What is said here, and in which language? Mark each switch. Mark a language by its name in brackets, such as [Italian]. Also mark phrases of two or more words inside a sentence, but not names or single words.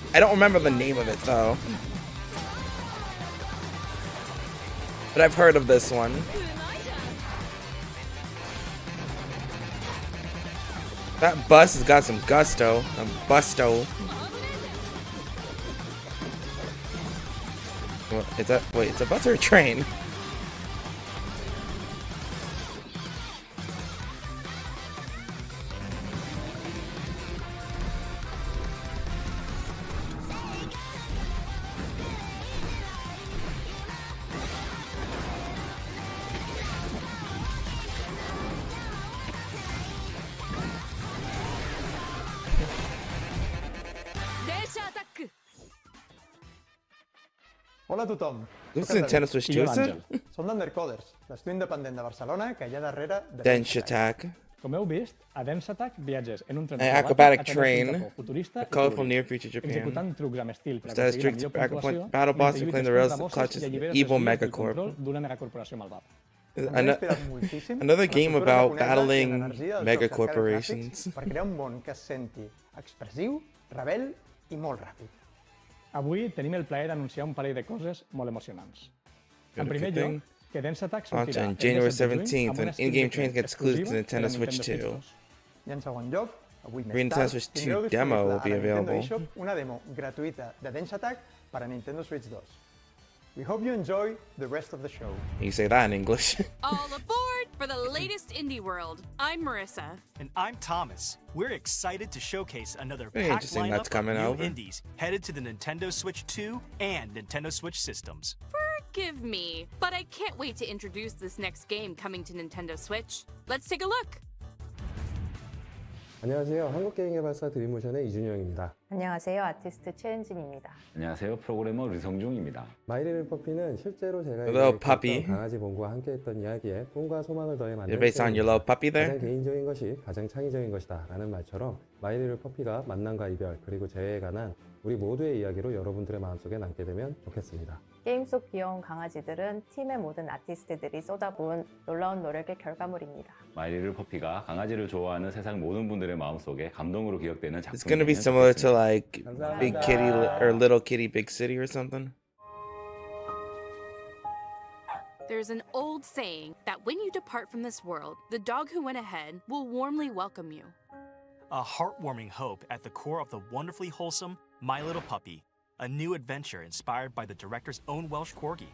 [English] I don't remember the name of it, though. But I've heard of this one. That bus has got some gusto. Busto. Wait, it's a bus or a train? [Catalan] Hola a tothom. [English] This is Nintendo Switch 2, is it? [Catalan] Som d'Undercoders, l'estudi independent de Barcelona que hi ha darrere de Dense Attack. Com heu vist, a Dense Attack viatges en un tren [English] An acrobatic train, a colorful near future Japan. [Catalan] executant trucs amb estil per [English] Instead of [Catalan] aconseguir [English] strict [Catalan] la millor puntuació, [English] battle boss to [Catalan] mentre [English] claim the [Catalan] lluites [English] rails [Catalan] contra [English] of [Catalan] bosses [English] clutches [Catalan] i alliberes [English] evil [Catalan] els fills del [English] megacorp. [Catalan] control d'una megacorporació malvada. [English] Another game about battling megacorporations. [Catalan] Per crear un món que es senti expressiu, rebel i molt ràpid. Avui tenim el plaer d'anunciar un parell de coses molt emocionants. En primer lloc, que Dense Attack sortirà [English] on January 17th when in-game trains get exclusive to Nintendo Switch 2. [Catalan] I en segon lloc, avui més Nintendo tard, Switch 2 tindreu [English] demo will be [Catalan] disponible a la Nintendo [English] available. [Catalan] eShop una demo gratuïta de Dense Attack per a Nintendo Switch 2. [English] We hope you enjoy the rest of the show. You say that in English. All aboard for the latest indie world. I'm Marissa. And I'm Thomas. We're excited to showcase another Very packed interesting lineup that's coming of new over. indies headed to the Nintendo Switch 2 and Nintendo Switch systems. Forgive me, but I can't wait to introduce this next game coming to Nintendo Switch. Let's take a look. [Korean] 안녕하세요. 한국게임개발사 드림모션의 이준영입니다. 안녕하세요. 아티스트 최은진입니다. 안녕하세요. 프로그래머 류성중입니다. 마이리를 퍼피는 실제로 제가 [English] Little puppy. [Korean] 강아지 봉구와 함께했던 이야기에 꿈과 소망을 더해 만든 [English] You're based on your little puppy there? [Korean] 가장 개인적인 것이 가장 창의적인 것이다 라는 말처럼 마이리를 퍼피가 만남과 이별 그리고 재회에 관한 우리 모두의 이야기로 여러분들의 마음속에 남게 되면 좋겠습니다. 게임 속 귀여운 강아지들은 팀의 모든 아티스트들이 쏟아부은 놀라운 노력의 결과물입니다. 마이리를 퍼피가 강아지를 좋아하는 세상 모든 분들의 마음속에 감동으로 기억되는 [English] It's gonna be [Korean] 작품이면 [English] similar to [Korean] 좋겠습니다. [English] like Big Kitty or Little Kitty Big City or something. There's an old saying that when you depart from this world, the dog who went ahead will warmly welcome you. A heartwarming hope at the core of the wonderfully wholesome My Little Puppy, a new adventure inspired by the director's own Welsh corgi.